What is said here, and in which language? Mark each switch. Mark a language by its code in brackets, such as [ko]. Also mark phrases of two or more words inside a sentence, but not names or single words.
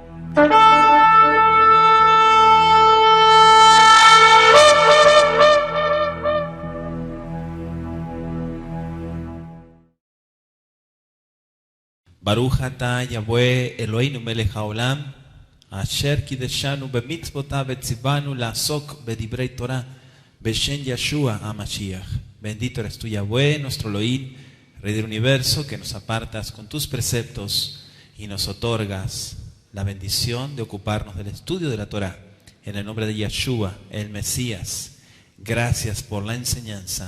[he] ברוך אתה יהוה אלוהינו מלך העולם, אשר קדשנו במצוותיו וצוונו לעסוק בדברי תורה, בשם ישוע המשיח. [es] Bendito eres tú, Yahweh, nuestro Elohim, Rey del universo, que nos apartas con tus preceptos y nos otorgas la bendición de ocuparnos del estudio de la Torah. En el nombre de Yeshua, el Mesías, gracias por la enseñanza.